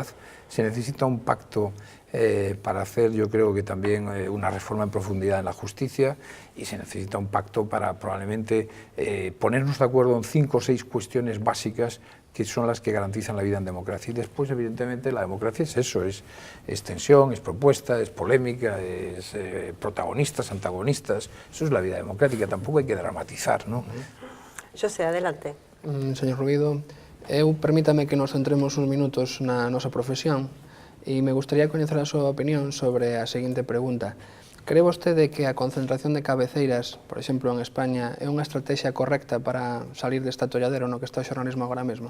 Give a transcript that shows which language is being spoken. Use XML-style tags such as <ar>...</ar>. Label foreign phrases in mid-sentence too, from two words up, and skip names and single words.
<es>Se necesita un pacto para hacer, yo creo que también una reforma en profundidad en la justicia, y se necesita un pacto para probablemente ponernos de acuerdo en 5 o 6 cuestiones básicas que son las que garantizan la vida en democracia. Y después, evidentemente, la democracia es eso, es tensión, es propuesta, es polémica, es protagonistas, antagonistas. Eso es la vida democrática, tampoco hay que dramatizar, ¿no? José, adelante.</es> <gl>Señor Rubido, permítame que nos centremos uns minutos na nosa profesión e me gustaría coñecer a súa opinión sobre a seguinte pregunta. Cree vostede que a concentración de cabeceiras, por exemplo, en España, é unha estrategia correcta para salir deste atolladero no que está o xornalismo agora mesmo?</gl>